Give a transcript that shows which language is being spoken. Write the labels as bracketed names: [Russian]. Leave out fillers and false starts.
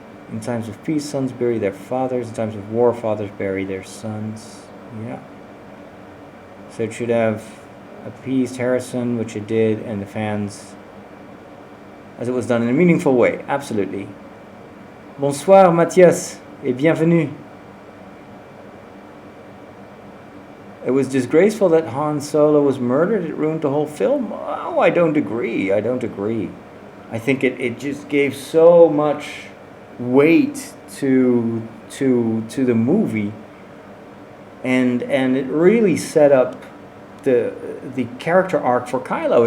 [English] In times of peace, sons bury their fathers. In times of war, fathers bury their sons. Yeah. So it should have appeased Harrison, which it did, and the fans, as it was done in a meaningful way. Absolutely. [French] Bonsoir, Mathias, et bienvenue. [English] It was disgraceful that Han Solo was murdered. It ruined the whole film. Oh, I don't agree. I think it just gave so much weight to the movie, and it really set up the character arc for Kylo.